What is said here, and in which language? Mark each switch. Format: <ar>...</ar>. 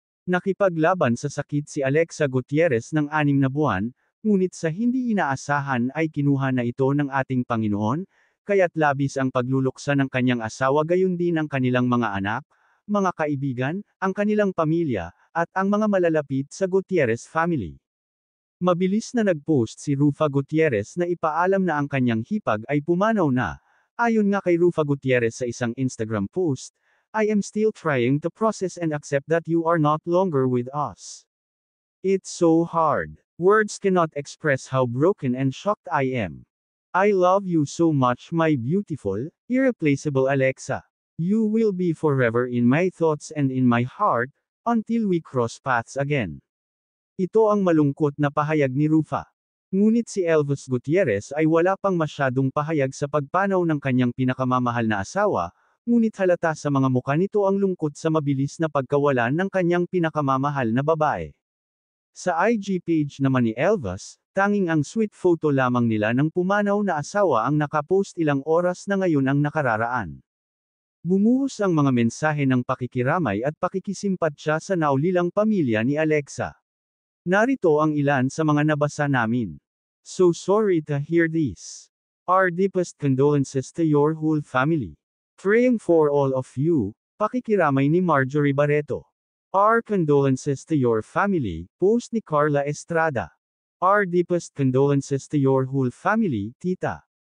<tl>Nakipaglaban sa sakit si Alexa Gutierrez ng 6 na buwan, ngunit sa hindi inaasahan ay kinuha na ito ng ating Panginoon, kaya't labis ang pagluluksa ng kanyang asawa gayon din ang kanilang mga anak, mga kaibigan, ang kanilang pamilya, at ang mga malalapit sa Gutierrez family. Mabilis na nag-post si Rufa Gutierrez na ipaalam na ang kanyang hipag ay pumanaw na.</tl> <en>Ayon nga kay Rufa Gutierrez sa isang Instagram post, "I am still trying to process and accept that you are not longer with us. It's so hard. Words cannot express how broken and shocked I am. I love you so much my beautiful, irreplaceable Alexa. You will be forever in my thoughts and in my heart, until we cross paths again."</en> <tl>Ito ang malungkot na pahayag ni Rufa. Ngunit si Elvis Gutierrez ay wala pang masyadong pahayag sa pagpanaw ng kanyang pinakamamahal na asawa, ngunit halata sa mga mukha nito ang lungkot sa mabilis na pagkawalan ng kanyang pinakamamahal na babae. Sa IG page naman ni Elvis, tanging ang sweet photo lamang nila ng pumanaw na asawa ang nakapost ilang oras na ngayon ang nakararaan. Bumuhos ang mga mensahe ng pakikiramay at pakikisimpatsya sa naulilang pamilya ni Alexa. Narito ang ilan sa mga nabasa namin.</tl> <en>So sorry to hear this. Our deepest condolences to your whole family. Praying for all of you, pakikiramay ni Marjorie Barreto. Our condolences to your family, post ni Carla Estrada. Our deepest condolences to your whole family, Tita.</en>